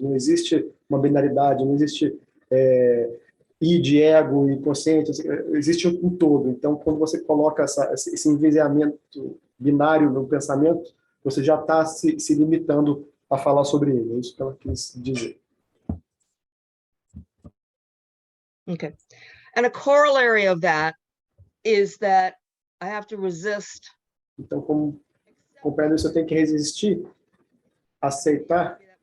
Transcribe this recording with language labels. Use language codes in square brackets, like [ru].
[pt] Não existe uma binaridade, não existe id, ego e consciente, existe um todo. Então, quando você coloca esse enviesamento binário no pensamento, você já está se limitando a falar sobre ele. É isso que ela quis dizer. [en] Okay. And a corollary of that is that I have to resist. [pt] Então, como compreendo isso, eu tenho que resistir, aceitar.